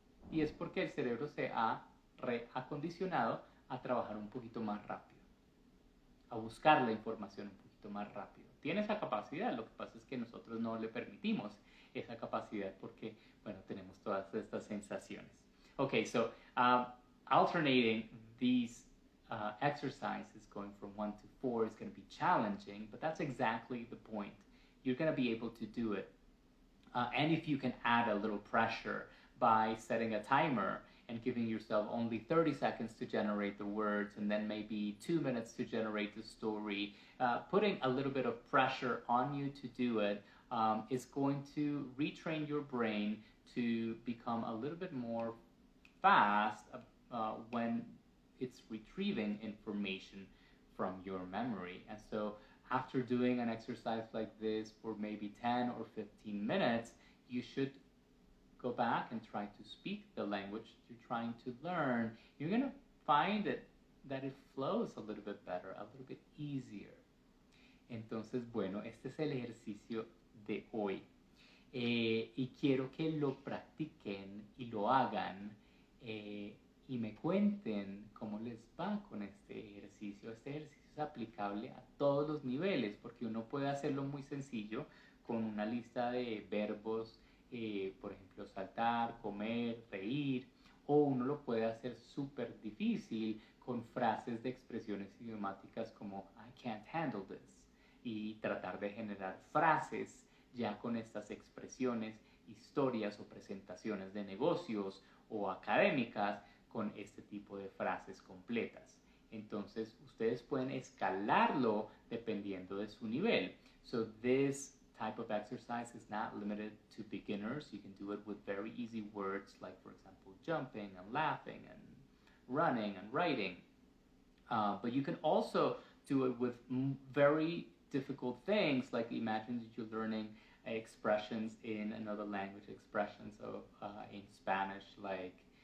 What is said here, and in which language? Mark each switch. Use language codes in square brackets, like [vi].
[es] Y es porque el cerebro se ha reacondicionado a trabajar un poquito más rápido, a buscar la información un poquito más rápido. Tiene esa capacidad, lo que pasa es que nosotros no le permitimos esa capacidad porque, bueno, tenemos todas estas sensaciones. [en] Okay, so alternating these exercises going from 1 to 4 is going to be challenging, but that's exactly the point. You're going to be able to do it. And if you can add a little pressure by setting a timer and giving yourself only 30 seconds to generate the words and then maybe 2 minutes to generate the story, putting a little bit of pressure on you to do it is going to retrain your brain to become a little bit more fast when it's retrieving information from your memory. And so after doing an exercise like this for maybe 10 or 15 minutes, you should go back and try to speak the language you're trying to learn. You're going to find that it flows a little bit better, a little bit easier. [es] Entonces, bueno, este es el ejercicio de hoy. Y quiero que lo practiquen y lo hagan y me cuenten cómo les va con este ejercicio. Este ejercicio es aplicable a todos los niveles porque uno puede hacerlo muy sencillo con una lista de verbos, por ejemplo, saltar, comer, reír, o uno lo puede hacer súper difícil con frases de expresiones idiomáticas como [en] I can't handle this [es] y tratar de generar frases ya con estas expresiones, historias o presentaciones de negocios o académicas con este tipo de frases completas. Entonces, ustedes pueden escalarlo dependiendo de su nivel. [en] So this type of exercise is not limited to beginners. You can do it with very easy words like, for example, jumping and laughing and running and writing. But you can also do it with very difficult things, like imagine that you're learning expressions in another language, expressions of in Spanish, like